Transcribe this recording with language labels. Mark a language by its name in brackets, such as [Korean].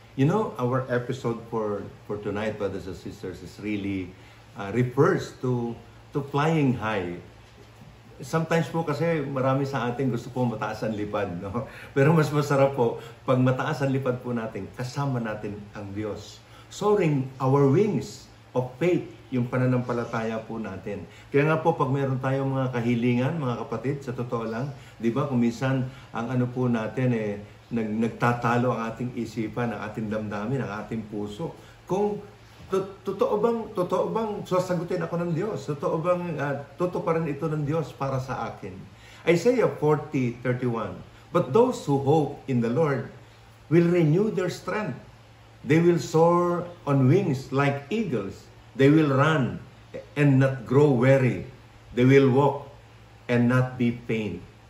[English] You know, our episode for tonight, brothers and sisters, is really refers to flying high. [Filipino] Sometimes po kasi marami sa atin gusto po mataas ang lipad, no? Pero mas masarap po pag mataas ang lipad po natin, kasama natin ang Diyos. [English] Soaring our wings of faith, [Filipino] yung pananampalataya po natin. Kaya nga po pag meron tayong mga kahilingan, mga kapatid, sa totoo lang, di ba, kung minsan ang ano po natin nagtatalo ang ating isipan, ang ating damdamin, ang ating puso. Kung totoo bang sasagutin ako ng Diyos? Totoo pa rin ito ng Diyos para sa akin? [English] Isaiah 40:31. But those who hope in the Lord will renew their strength. They will soar on wings like eagles. They will run and not grow weary. They will walk and not be faint.